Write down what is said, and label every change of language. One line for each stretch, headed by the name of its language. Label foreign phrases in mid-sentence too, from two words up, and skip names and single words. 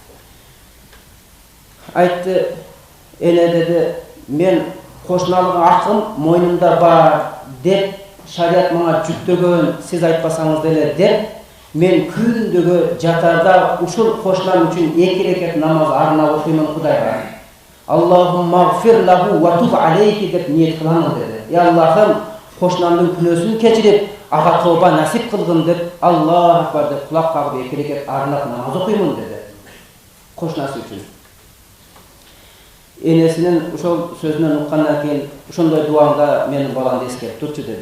Kyrgyz: Айтты: эне деди, мен кошуналык акым мойнумда бар деп шарият мага жүктөгөн, сиз айтпасаңыз деле деп, мен күндөгү жатарда ушул кошунам үчүн 2 рекет намаз арнап окуймун Кудайга.
Arabic: اللهم اغفر له وتب عليه
Kyrgyz: деп ниет кыламын деди. Аллахым, кошунамдын күнөөсүн кечирип, ага тоба насип кылгын деп,
Arabic: الله أكبر
Kyrgyz: деп кулак кагып 2 рекет арнап намаз окуймун деди. Кошунасы үчүн. Энесинин ошол сөзүнөн уккандан кийин ошондой дуаңда менин баламды эскерип турчу деди.